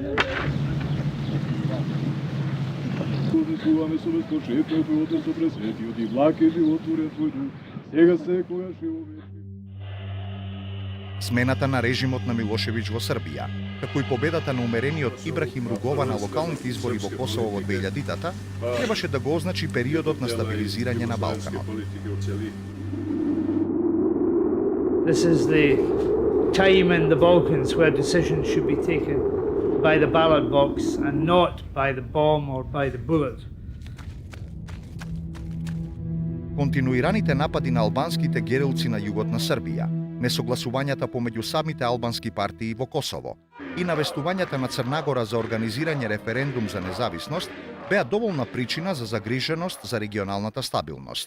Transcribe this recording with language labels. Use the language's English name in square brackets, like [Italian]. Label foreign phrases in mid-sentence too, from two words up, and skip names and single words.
[Macedonian] Слуваме со безпочетно животот со пресветиот и благ е животворен твој дух, сега секогаш и во вечни. Смената на режимот на Милошевиќ во Србија, како и победата на умерениот Ибрахим Ругова на локалните избори во Косово во 2000-та, требаше да го означи периодот на стабилизирање на Балканот. [English] This is the time in the Balkans where decisions should be taken by the ballot box and not by the bomb or by the bullet. [Macedonian] Континуираните напади на албанските герилци на југот на Србија, несогласувањата помеѓу самите албански партии во Косово и навестувањата на Црна Гора за организирање референдум за независност беа доволна причина за загриженост за регионалната стабилност.